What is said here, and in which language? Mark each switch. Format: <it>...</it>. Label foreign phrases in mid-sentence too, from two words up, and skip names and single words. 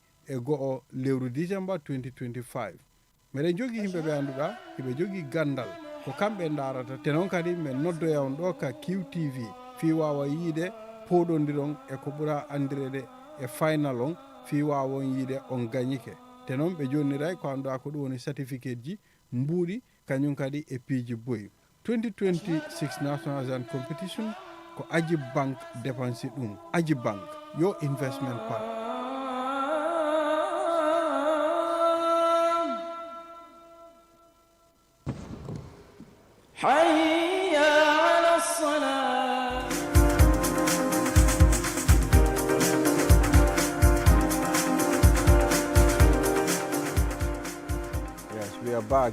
<ff>31 lewru décembre 2025 meɗen jogui yimɓe ɓe annduɗa hiɓe jogui gandal ko kamɓe darata te noon kadi min noddoya on ɗo ka QTV fi wawa yiide poɗodiron e ko ɓura andirede e final on fi wawa on yiide on gagnike te noon ɓe jonniray ko anduɗa ko ɗum woni certificate ji mbuuɗi kañum kadi e piiji boyi 2026</ff> <en>national exam competition</en> <ff>ko Ajib Bank dépensi ɗum.</ff> <en>Ajib Bank yo investment partner.</en> <ar>حي على الصلاة.</ar> <en>Yes, we are back.</en>